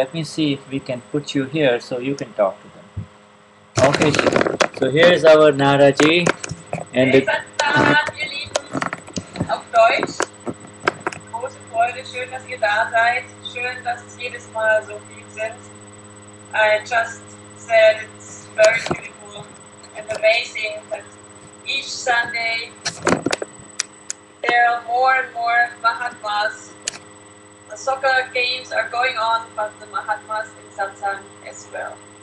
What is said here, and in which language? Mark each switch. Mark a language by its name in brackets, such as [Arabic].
[English] Let me see if we can put you here so you can talk to them. Okay, so here's our Nada ji and Jai the, [German] Sachidanand, ihr Lieben, auf Deutsch. Große Freude, schön, dass ihr da seid. Schön, dass es jedes Mal so viel sind. [English] I just said it's very beautiful and amazing that each Sunday there are more and more Mahatmas. The soccer games are going on, but the Mahatmas in Satsang as well.